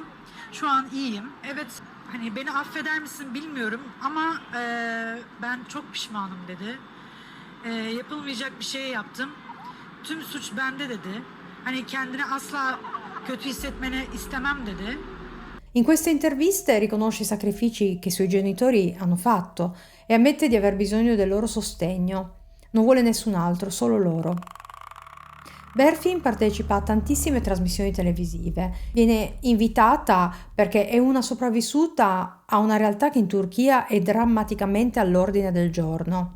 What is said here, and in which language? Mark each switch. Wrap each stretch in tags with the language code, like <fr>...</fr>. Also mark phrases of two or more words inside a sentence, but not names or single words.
<tr>Şu an iyiyim. Evet, hani beni affeder misin bilmiyorum ama ben çok pişmanım dedi. Yapılmayacak bir şey yaptım. Tüm suç bende dedi. Hani kendini asla kötü hissetmeni istemem dedi.</tr> <it>In queste interviste riconosce i sacrifici che i suoi genitori hanno fatto e ammette di aver bisogno del loro sostegno. Non vuole nessun altro, solo loro. Berfin partecipa a tantissime trasmissioni televisive. Viene invitata perché è una sopravvissuta a una realtà che in Turchia è drammaticamente all'ordine del giorno.</it>